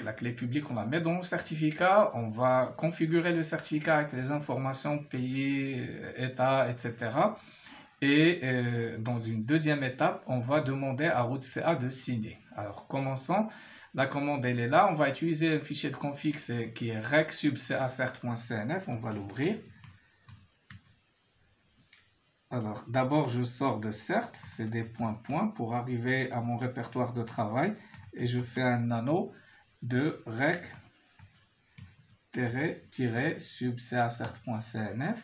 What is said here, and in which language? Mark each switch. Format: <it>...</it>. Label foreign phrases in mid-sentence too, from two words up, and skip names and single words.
<fr>La clé publique, on la met dans le certificat. On va configurer le certificat avec les informations pays, état, etc. Et dans une deuxième étape, on va demander à</fr> <en>root CA</en> <fr>de signer. Alors commençons. La commande, elle est là. On va utiliser le fichier de config qui est rec_sub_ca_cert.cnf. On va l'ouvrir. Alors, d'abord, je sors de cert, c'est des points pour arriver à mon répertoire de travail et je fais un nano de rec-sub-cert.cnf.</fr>